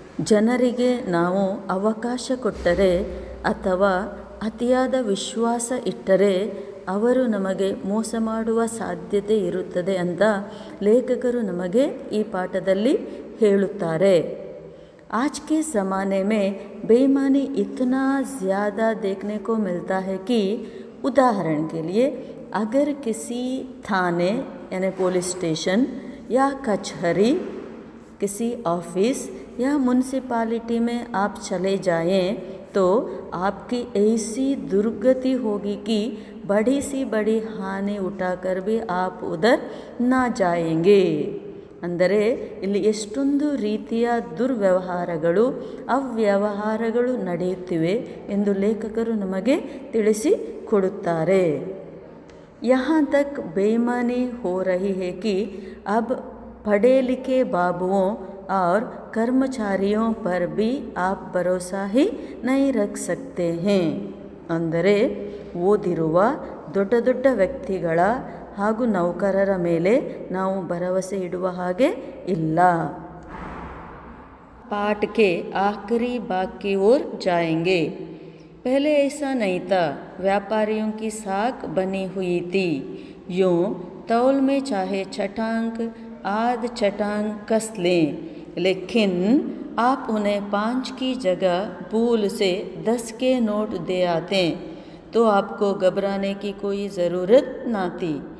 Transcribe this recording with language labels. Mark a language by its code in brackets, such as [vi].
[kn] ಜನರಿಗೆ ನಾವು ಅವಕಾಶ ಕೊಟ್ಟರೆ ಅಥವಾ ಅತಿಯಾದ ವಿಶ್ವಾಸ ಇಟ್ಟರೆ ಅವರು ನಮಗೆ ಮೋಸ ಮಾಡುವ ಸಾಧ್ಯತೆ ಇರುತ್ತದೆ ಅಂತ ಲೇಖಕರು ನಮಗೆ ಈ ಪಾಠದಲ್ಲಿ ಹೇಳುತ್ತಾರೆ। [hi] आज के ज़माने में बेईमानी इतना ज़्यादा देखने को मिलता है कि उदाहरण के लिए अगर किसी थाने यानी पुलिस स्टेशन या कचहरी, किसी ऑफिस या म्यूनसिपालिटी में आप चले जाएं तो आपकी ऐसी दुर्गति होगी कि बड़ी सी बड़ी हानि उठाकर भी आप उधर ना जाएंगे। [kn] ಅಂದರೆ ಇಲ್ಲಿ ಎಷ್ಟೊಂದು ರೀತಿಯ ದುರ್ವ್ಯವಹಾರಗಳು, ಅವ್ಯವಹಾರಗಳು ನಡೆಯುತ್ತಿವೆ ಎಂದು ಲೇಖಕರು ನಮಗೆ ತಿಳಿಸಿಕೊಡುತ್ತಾರೆ। [hi] यहाँ तक बेईमानी हो रही है कि अब पढ़े लिखे बाबुओं और कर्मचारियों पर भी आप भरोसा ही नहीं रख सकते हैं। [kn] ಅಂದರೆ ಓದಿರುವ ದೊಡ್ಡ ದೊಡ್ಡ ವ್ಯಕ್ತಿಗಳ ಹಾಗೂ ನೌಕರರ ಮೇಲೆ ನಾವು ಭರವಸೆ ಇಡುವ ಹಾಗೆ ಇಲ್ಲ. [hi] पाठ के आखिरी भाग की ओर जाएंगे. पहले ऐसा नहीं था. व्यापारियों की साख बनी हुई थी. यूँ तौल में चाहे छटांक आध छटांक कस लें, लेकिन आप उन्हें 5 की जगह भूल से 10 के नोट दे आते तो आपको घबराने की कोई ज़रूरत ना थी.